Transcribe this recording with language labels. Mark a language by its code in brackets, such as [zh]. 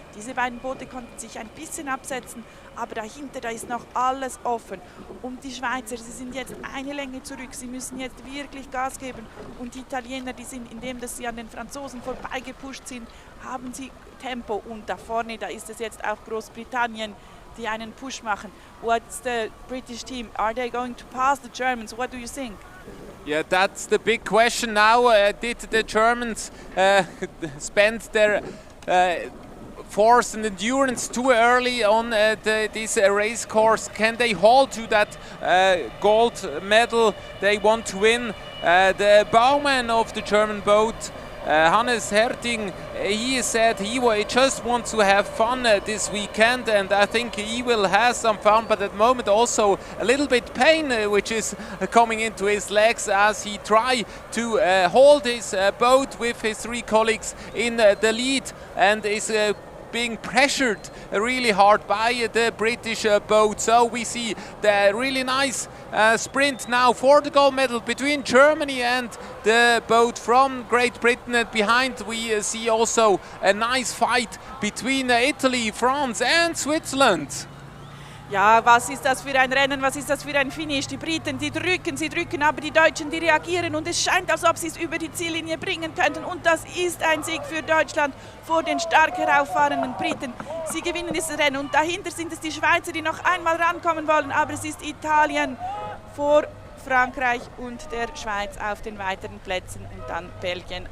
[de] Diese beiden Boote konnten sich ein bisschen absetzen, aber dahinter, da ist noch alles offen. Und die Schweizer, sie sind jetzt eine Länge zurück. Sie müssen jetzt wirklich Gas geben. Und die Italiener, die sind, indem dass sie an den Franzosen vorbeigepusht sind, haben sie Tempo. Und da vorne, da ist es jetzt auch Großbritannien, die einen Push machen. [en] What's the British team? Are they going to pass the Germans? What do you think? Yeah, that's the big question now. Did the Germans spend their force and endurance too early on this race course? Can they hold to that gold medal they want to win? The bowman of the German boat, Hannes Herting, he said he just wants to have fun this weekend, and I think he will have some fun, but at the moment also a little bit pain which is coming into his legs as he tries to hold his boat with his three colleagues in the lead and is being pressured really hard by the British boat. So we see the really nice sprint now for the gold medal between Germany and the boat from Great Britain, and behind we see also a nice fight between Italy, France and Switzerland. [de] Ja, was ist das für ein Rennen, was ist das für ein Finish? Die Briten, sie drücken, aber die Deutschen, die reagieren und es scheint, als ob sie es über die Ziellinie bringen könnten. Und das ist ein Sieg für Deutschland vor den stark herauffahrenden Briten. Sie gewinnen dieses Rennen und dahinter sind es die Schweizer, die noch einmal rankommen wollen, aber es ist Italien vor Frankreich und der Schweiz auf den weiteren Plätzen und dann Belgien.